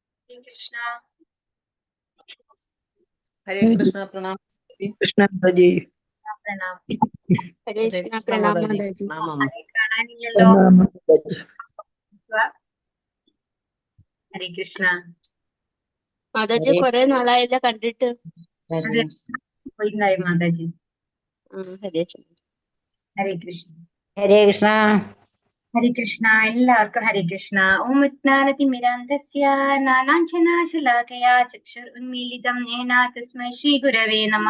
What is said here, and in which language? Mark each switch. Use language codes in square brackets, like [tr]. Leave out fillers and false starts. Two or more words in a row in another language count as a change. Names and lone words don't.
[hi] कृष्ण। हरे कृष्णा। प्रणाम कृष्ण जी। प्रणाम। हरे कृष्ण। प्रणाम माताजी। हरे कृष्ण [ml] മാതാജി കുറെ നാളായില്ല കണ്ടിട്ട്. പോയിട്ടുണ്ടായി മാതാജി. ഹരേ ഹരേ കൃഷ്ണ. ഹരേ കൃഷ്ണ. ഹരേ കൃഷ്ണ. എല്ലാവർക്കും ഹരേ കൃഷ്ണ. [sa] ഓം വിജ്ഞാനതിമിരാന്ധസ്യ നാനാഞ്ജനാശലാകയാ ചക്ഷുരുന്മീലിതം യേന തസ്മൈ ശ്രീ ഗുരവേ നമഃ.